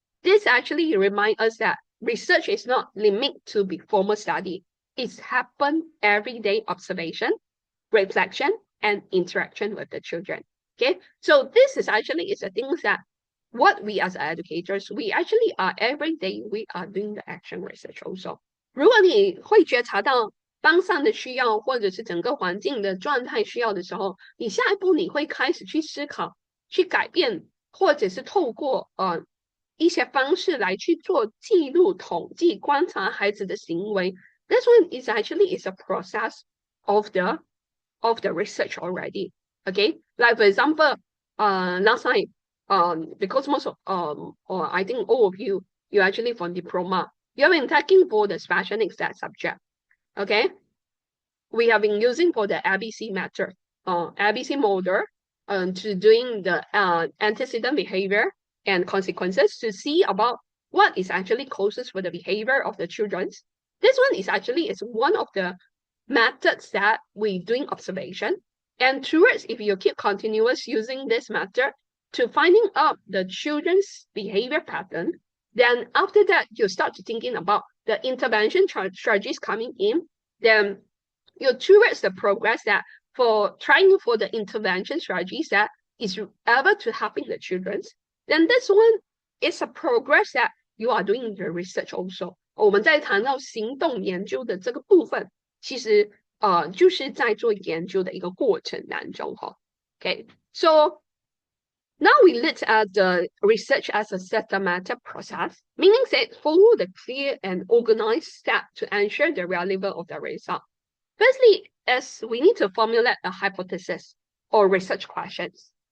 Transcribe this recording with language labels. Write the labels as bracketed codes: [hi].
[en] This actually remind us that research is not limited to be formal study. It's happen everyday observation, reflection, and interaction with the children. Okay, so this is actually is the things that what we as educators, we actually are every day we are doing the action research also. [zh] 如果你会觉察到班上的需要，或者是整个环境的状态需要的时候，你下一步你会开始去思考、去改变，或者是透过一些方式来去做记录、统计、观察孩子的行为。 [en] This one is actually is a process of the research already. Okay, like for example, last time, because most of or I think all of you actually from diploma, you have been taking for the special needs that subject. Okay, we have been using for the ABC method, ABC model, to doing the antecedent behavior and consequences to see about what is actually causes for the behavior of the children. This one is actually is one of the methods that we doing observation. And towards if you keep continuous using this method to finding out the children's behavior pattern, then after that you start to thinking about the intervention strategies coming in, then you towards the progress that for trying for the intervention strategies that is able to helping the children, then this one is a progress that you are doing the research also. [zh] 我们在谈到行动研究的这个部分，其实就是在做研究的一个过程当中哈。 [en] Okay, so now we look at the research as a systematic process, meaning that follow the clear and organized step to ensure the relevance of the result. Firstly, is we need to formulate a hypothesis or research questions.